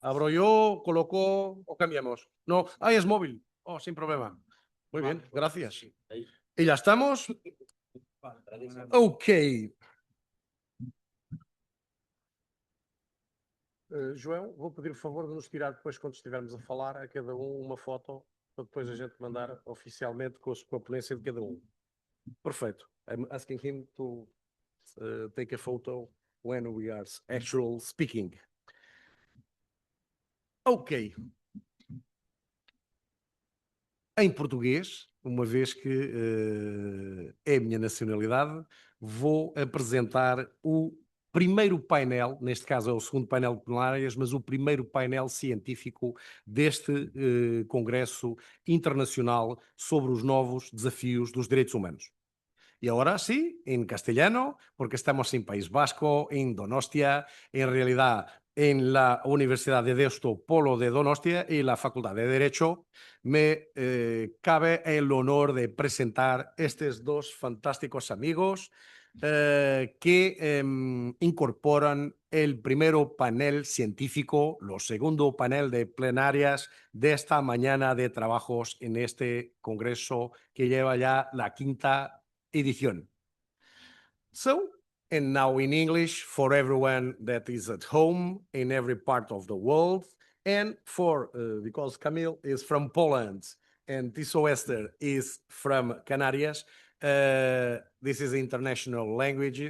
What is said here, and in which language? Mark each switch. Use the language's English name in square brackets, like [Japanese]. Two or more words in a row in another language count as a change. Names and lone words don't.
[Spanish] Abro yo, coloco o cambiamos. No, es móvil. Oh, sin problema. Muy bien, gracias. ¿Y ya estamos? Ok. [Portuguese] João, vou pedir o favor de nos tirar depois, quando estivermos a falar, a cada uma foto, para depois a gente mandar oficialmente com a ponência de cada um. Perfeito. [English] I'm asking him to take a photo when we are actually speaking. Ok. [Portuguese] Em português, uma vez que é a minha nacionalidade, vou apresentar o primeiro painel, neste caso é o segundo painel de Plenarias, mas o primeiro painel científico deste Congresso Internacional sobre os novos desafios dos direitos humanos. [Spanish] Y ahora sí, en castellano, porque estamos en País Vasco, en Donostia, en realidad en la Universidad de Deusto, Polo de Donostia y la Facultad de Derecho, me cabe el honor de presentar estos dos fantásticos amigos que incorporan el primero panel científico, lo segundo panel de plenarias de esta mañana de trabajos en este congreso que lleva ya la quinta edición. [English] So, and now in English for everyone that is at home in every part of the world, and for, because Kamil is from Poland and Tirso Ester is from Canarias, this is international language.